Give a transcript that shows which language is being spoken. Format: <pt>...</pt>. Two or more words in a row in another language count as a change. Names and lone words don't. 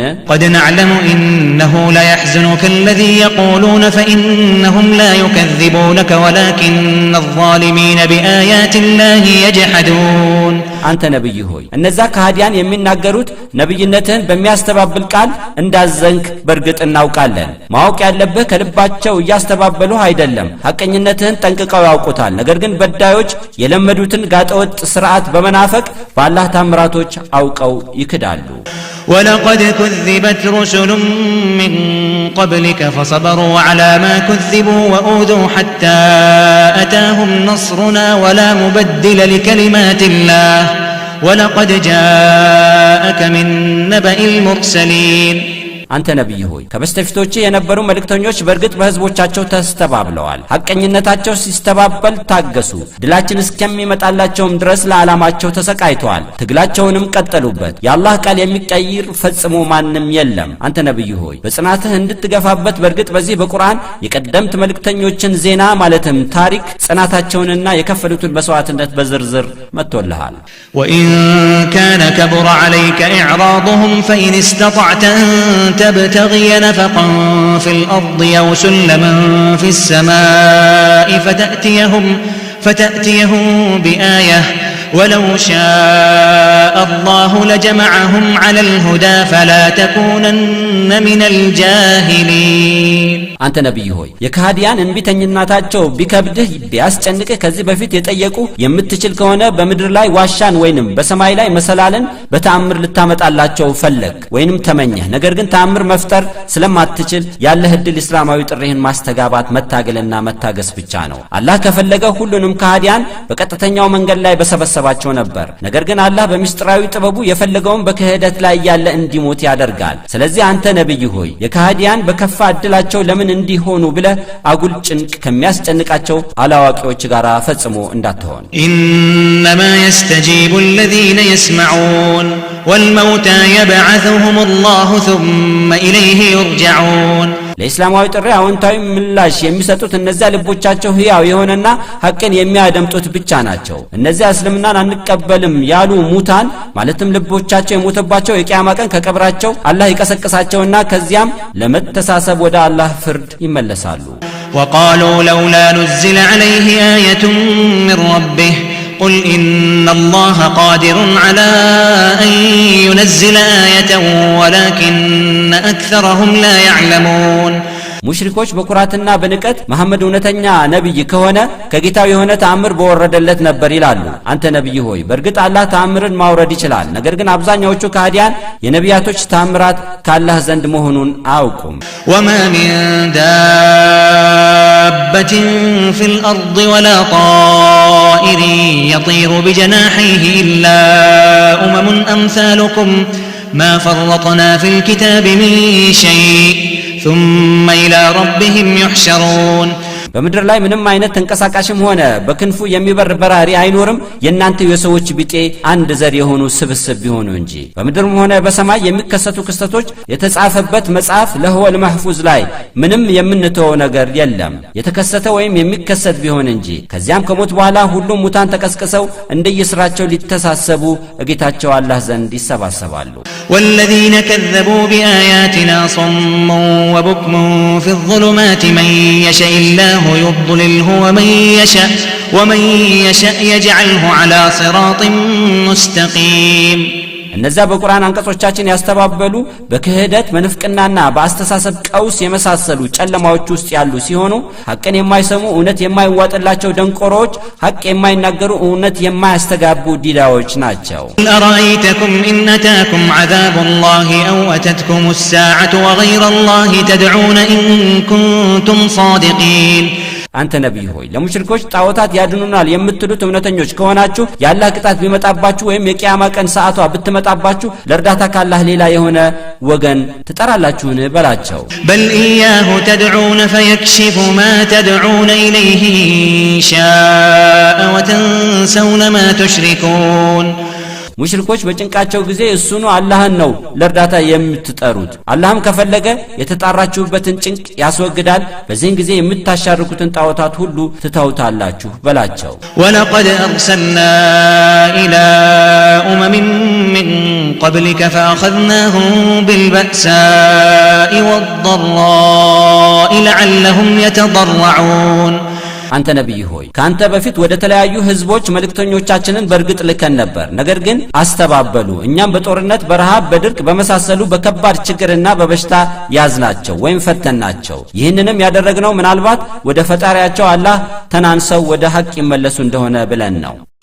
<ar>قد نعلم إنه لا يحزنك الذي يقولون فإنهم لا يكذبونك ولكن الظالمين بآيات الله يجحدون</ar> <am>አንተ ነብይ ሆይ እነዛ ከሃዲያን የሚናገሩት ነብይነትን በሚያስተባብል ቃል እንዳዘንክ በርግጥ እናውቃለን። ማወቅ ያለብህ ከልባቸው እያስተባበሉ አይደለም፣ ሐቀኝነትህን ጠንቅቀው ያውቁታል። ነገር ግን በዳዮች የለመዱትን ጋጠወጥ ስርዓት በመናፈቅ በአላህ ታምራቶች አውቀው ይክዳሉ።</am> <ar>ولقد كذبت رسل من قبلك فصبروا على ما كذبوا وأوذوا حتى أتاهم نصرنا ولا مبدل لكلمات الله ولقد جاءك من نبأ المرسلين</ar> <am>አንተ ነብይ ሆይ ከበስተፊቶቼ የነበሩ መልእክተኞች በርግጥ በህዝቦቻቸው ተስተባብለዋል። ሐቀኝነታቸው ሲስተባበል ታገሱ። ድላችን እስከሚመጣላቸውም ድረስ ለዓላማቸው ተሰቃይተዋል። ትግላቸውንም ቀጠሉበት። የአላህ ቃል የሚቀይር ፈጽሞ ማንም የለም። አንተ ነብይ ሆይ በጽናትህ እንድትገፋበት በርግጥ በዚህ በቁርአን የቀደምት መልእክተኞችን ዜና ማለትም ታሪክ ጽናታቸውንና የከፈሉትን መስዋዕትነት በዝርዝር መጥቶልሃል።</am> <ar>وإن كان كبر عليك إعراضهم فإن استطعت أن تبتغي نفقا في الأرض أو سلما في السماء فتأتيهم بآية ولو شاء الله لجمعهم على الهدى فلا تكونن من الجاهلين</ar> <am>አንተ ነብይ ሆይ የካህዲያን እንቢተኝነታቸው ቢከብድህ ቢያስጨንቅህ ከዚህ በፊት የጠየቁ የምትችል ከሆነ በምድር ላይ ዋሻን ወይንም በሰማይ ላይ መሰላልን በተአምር ልታመጣላቸው ፈለግ ወይንም ተመኘህ። ነገር ግን ተአምር መፍጠር ስለማትችል ያለህ ዕድል እስላማዊ ጥሪህን ማስተጋባት መታገልና መታገስ ብቻ ነው። አላህ ከፈለገ ሁሉንም ካህዲያን በቀጥተኛው መንገድ ላይ በሰበሰባቸው ነበር። ነገር ግን አላህ በሚስጥራዊ ጥበቡ የፈለገውን በክህደት ላይ ያለ እንዲሞት ያደርጋል። ስለዚህ አንተ ነብይ ሆይ የካህዲያን በከፋ ዕድላቸው ለምን እንዲሆኑ ብለ አጉል ጭንቅ ከሚያስጨንቃቸው አላዋቂዎች ጋር ፈጽሞ እንዳትሆን።</am> <ar>إنما يستجيب الذين يسمعون والموتى يبعثهم الله ثم إليه يرجعون</ar> <am>ለእስላማዊ ጥሪ አዎንታዊ ምላሽ የሚሰጡት እነዚያ ልቦቻቸው ሕያው የሆነና ሐቅን የሚያደምጡት ብቻ ናቸው። እነዚያ እስልምናን አንቀበልም ያሉ ሙታን ማለትም ልቦቻቸው የሞተባቸው የቂያማ ቀን ከቀብራቸው አላህ ይቀሰቅሳቸውና ከዚያም ለመተሳሰብ ወደ አላህ ፍርድ ይመለሳሉ።</am> <ar>وقالوا لولا نزل عليه آية من ربه قل إن الله قادر على أن ينزل آية ولكن أكثرهم لا يعلمون</ar> <am>ሙሽሪኮች በኩራትና በንቀት መሐመድ እውነተኛ ነብይ ከሆነ ከጌታው የሆነ ተአምር በወረደለት ነበር ይላሉ። አንተ ነብይ ሆይ በርግጥ አላህ ተአምርን ማውረድ ይችላል። ነገር ግን አብዛኛዎቹ ካህዲያን የነቢያቶች ተአምራት ካላህ ዘንድ መሆኑን አያውቁም።</am> <ar>وما من دابة في الأرض ولا طائر يطير بجناحيه إلا أمثالكم ما فرطنا في الكتاب من شيء ثم إلى ربهم يحشرون</ar> <am>በምድር ላይ ምንም አይነት ተንቀሳቃሽም ሆነ በክንፉ የሚበር በራሪ አይኖርም የናንተ የሰዎች ቢጤ አንድ ዘር የሆኑ ስብስብ ቢሆኑ እንጂ። በምድርም ሆነ በሰማይ የሚከሰቱ ክስተቶች የተጻፈበት መጽሐፍ ለህወል መህፉዝ ላይ ምንም የምንተው ነገር የለም የተከሰተ ወይም የሚከሰት ቢሆን እንጂ። ከዚያም ከሞት በኋላ ሁሉም ሙታን ተቀስቅሰው እንደየስራቸው ሊተሳሰቡ እጌታቸው አላህ ዘንድ ይሰባሰባሉ።</am> <ar>والذين كذبوا بآياتنا صم وبكم في الظلمات من يشاء الله يضلله ومن يشاء يجعله على صراط مستقيم</ar> <am>እነዛ በቁርአን አንቀጾቻችን ያስተባበሉ በክህደት መንፍቅናና በአስተሳሰብ ቀውስ የመሳሰሉ ጨለማዎች ውስጥ ያሉ ሲሆኑ ሐቅን የማይሰሙ እውነት የማይዋጥላቸው ደንቆሮች ሐቅ የማይናገሩ እውነት የማያስተጋቡ ዲዳዎች ናቸው።</am> <ar>أرأيتكم إن أتاكم عذاب الله أو أتتكم الساعة وغير الله تدعون إن كنتم صادقين</ar> <am>አንተ ነብይ ሆይ ለሙሽሪኮች ጣዖታት ያድኑናል የምትሉት እውነተኞች ከሆናችሁ ያላህ ቅጣት ቢመጣባችሁ ወይም የቂያማ ቀን ሰዓቷ ብትመጣባችሁ ለርዳታ ካላህ ሌላ የሆነ ወገን ትጠራላችሁን በላቸው።</am> <ar>بل إياه تدعون فيكشف ما تدعون إليه إن شاء وتنسون ما تشركون</ar> <am>ሙሽሪኮች በጭንቃቸው ጊዜ እሱኑ አላህን ነው ለርዳታ የምትጠሩት። አላህም ከፈለገ የተጣራችሁበትን ጭንቅ ያስወግዳል። በዚህን ጊዜ የምታሻርኩትን ጣዖታት ሁሉ ትተውታላችሁ በላቸው።</am> <ar>ولقد أرسلنا إلى من قبلك فأخذناهم بالبأساء والضراء لعلهم يتضرعون</ar> <am>አንተ ነብይ ሆይ ካንተ በፊት ወደ ተለያዩ ህዝቦች መልእክተኞቻችንን በርግጥ ልከን ነበር። ነገር ግን አስተባበሉ። እኛም በጦርነት በረሃብ በድርቅ በመሳሰሉ በከባድ ችግርና በበሽታ ያዝናቸው ወይም ፈተናቸው። ይህንንም ያደረግነው ምናልባት ወደ ፈጣሪያቸው አላህ ተናንሰው ወደ ሐቅ ይመለሱ እንደሆነ ብለን ነው።</am>